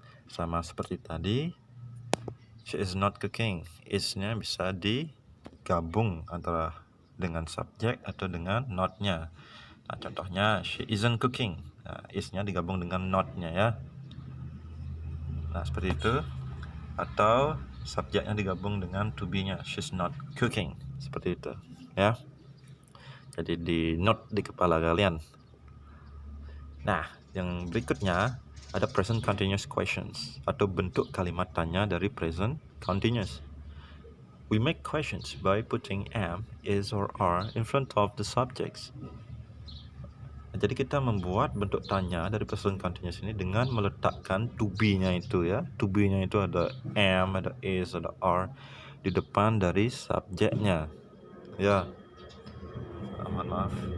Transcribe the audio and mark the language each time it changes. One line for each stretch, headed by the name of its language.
Indonesian: Sama seperti tadi,
English: she is not cooking.
Indonesian: Is-nya bisa digabung antara dengan subjek atau dengan not-nya. Nah, contohnya
English: she isn't cooking.
Indonesian: Nah, is-nya digabung dengan not-nya ya. Nah, seperti itu. Atau subjeknya digabung dengan to be-nya.
English: She's not cooking.
Indonesian: Seperti itu ya. Jadi di note di kepala kalian. Nah, yang berikutnya ada
English: present continuous questions
Indonesian: atau bentuk kalimat tanya dari present continuous.
English: We make questions by putting am, is, or are in front of the subjects.
Indonesian: Nah, jadi kita membuat bentuk tanya dari present continuous ini dengan meletakkan to be-nya itu ya. To be-nya itu ada am, ada is, ada are di depan dari subjeknya. Ya. Mohon maaf.